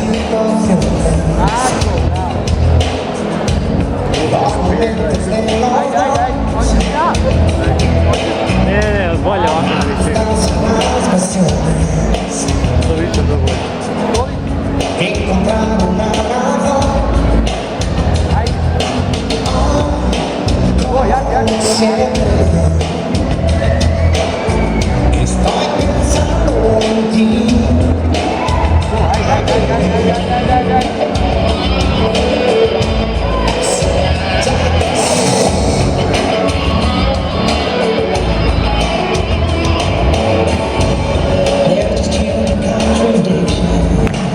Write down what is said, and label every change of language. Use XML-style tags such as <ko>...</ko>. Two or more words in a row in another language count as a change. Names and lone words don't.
<hr>Ajde. Hoćeš ja? Ne, bolje ovako na visini. To više dobro. Ajde. Go, jak?</hr> <es>Estoy pensando en ti.</es> <en>There's just huge contradictions.</en>